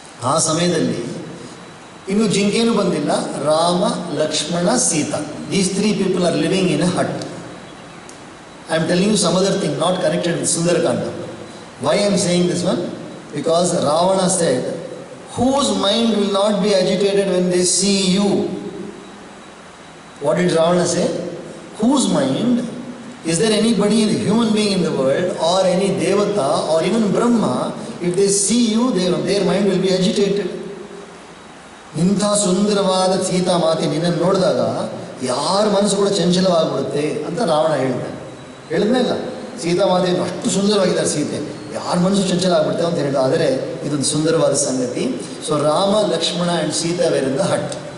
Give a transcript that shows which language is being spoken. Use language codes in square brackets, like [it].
[kn] ಆ ಸಮಯದಲ್ಲಿ ಇನ್ನು ಜಿಂಕೆನೂ ಬಂದಿಲ್ಲ, [en] Rama, Lakshmana, Sita, these 3 people are living in a hut. I am telling you some other thing not connected with Sundarakanda. Why I am saying this one? Because Ravana said, whose mind will not be agitated when they see you? What did Ravana say? Whose mind? Is there anybody, human being in the world, or any Devata, or even Brahma, if they see you, their mind will be agitated? [kn] ಇಂಥ ಸುಂದರವಾದ ಸೀತಾ ಮಾತೆ ನಿನ್ನನ್ನು ನೋಡಿದಾಗ ಯಾರ ಮನಸ್ಸು ಕೂಡ ಚಂಚಲವಾಗ್ಬಿಡುತ್ತೆ ಅಂತ ರಾವಣ ಹೇಳಿದ್ನೇ ಇಲ್ಲ. ಸೀತಾ ಮಾತೆಯನ್ನು ಅಷ್ಟು ಸುಂದರವಾಗಿದ್ದಾರೆ ಸೀತೆ, ಯಾರ ಮನಸ್ಸು ಚಂಚಲ ಆಗ್ಬಿಡುತ್ತೆ ಅಂತ ಹೇಳಿದ. ಆದರೆ ಇದೊಂದು ಸುಂದರವಾದ ಸಂಗತಿ. [en] So Rama, Lakshmana and Sita were in the hut.